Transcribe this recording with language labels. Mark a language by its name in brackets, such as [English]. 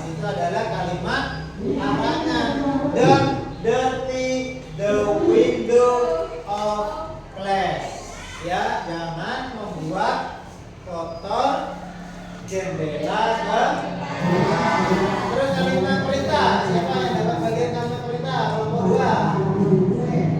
[Indonesian] Itu adalah kalimat larangan. [English] Don't dirty the window of class. [Indonesian] Ya, jangan membuat kotor jendela kelas. Terus kalimat perintah. Siapa yang dapat bagian kalimat perintah? Kelompok 2.